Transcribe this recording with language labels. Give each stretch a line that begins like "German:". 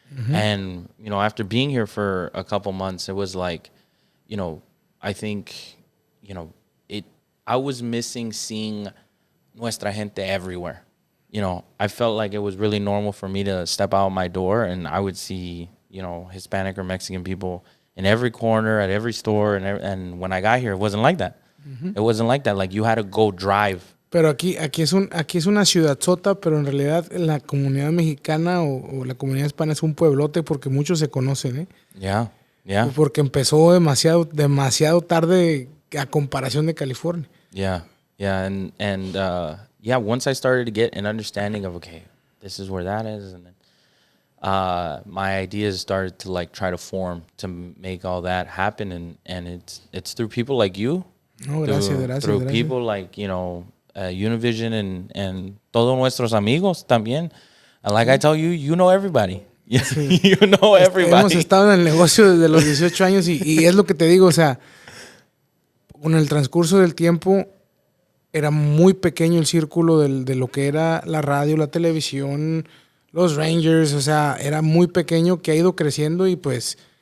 English: And, you know, after being here for a couple months, it was like, you know, I think, you know, I was missing seeing
Spanish: nuestra gente
English: everywhere. You know, I felt like it was really normal for me to step out my door and I would see, you know, Hispanic or Mexican people in every corner, at every store. And when I got here, it wasn't like that. It wasn't like that. Like, you had to go drive.
Spanish: Pero aquí es una ciudadsota, pero en realidad la comunidad mexicana o la comunidad hispana es un pueblote porque muchos se conocen, ¿eh?
English: Yeah.
Spanish: Porque empezó demasiado tarde a comparación de California.
English: Yeah. And once I started to get an understanding of, okay, this is where that is. And then my ideas started to like try to form to make all that happen. And it's through people like you.
Spanish: No,
English: through people like, Univision and
Spanish: todos nuestros amigos también.
English: And like I tell you, you know everybody.
Spanish: Sí.
English: You know everybody.
Spanish: Hemos estado en el negocio desde los 18 años y es lo que te digo, o sea, con el transcurso del tiempo era muy pequeño el círculo de lo que era la radio, la televisión, los Rangers, o sea, era muy pequeño que ha ido creciendo y pues